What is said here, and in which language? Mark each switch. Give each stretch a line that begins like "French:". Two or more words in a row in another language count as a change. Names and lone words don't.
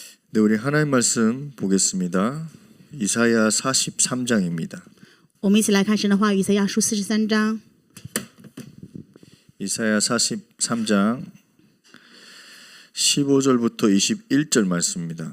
Korean: 네, 우리 하나님 말씀 보겠습니다. 이사야 43장입니다.
Chinese: 我们一起来看神的话语，以赛亚书43章。
Korean: 이사야 43장 15절부터 21절 말씀입니다.